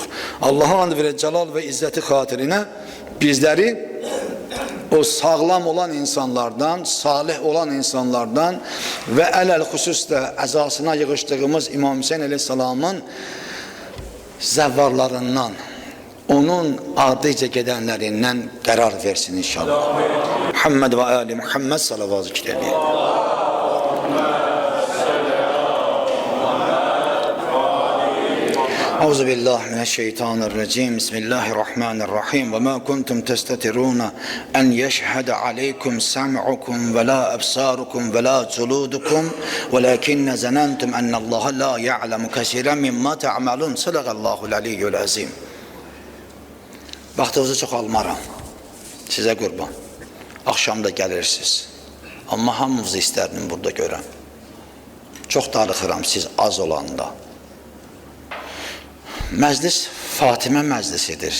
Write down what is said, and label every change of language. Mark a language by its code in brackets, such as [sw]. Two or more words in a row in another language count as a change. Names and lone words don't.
[az] Allahın adı və cəlal və izzəti xatirinə bizləri o sağlam olan insanlardan, salih olan insanlardan və ələl-xüsus da əzasına yığışdığımız İmam Hüseyin əleyhissalamın zəvvarlarından, onun ardıca gedənlərindən qərar versin inşallah. Muhammed və Ali Muhammed salavatı kitabı. [ar] أعوذ بالله من الشيطان الرجيم. Bismillahirrahmanirrahim. وما كنتم تستترون أن يشهد عليكم سمعكم ولا أبصاركم ولا جلودكم ولكن ظننتم أن الله لا يعلم كثيرا مما تعملون. صدق الله العلي العظيم. [az] Vaxtınızı çox almaram. Sizə qurban. Axşamda gəlirsiniz. Amma hamınızı istərdim burada görəm. Çox darıxıram siz az olanda. Məclis Fatimə məclisidir.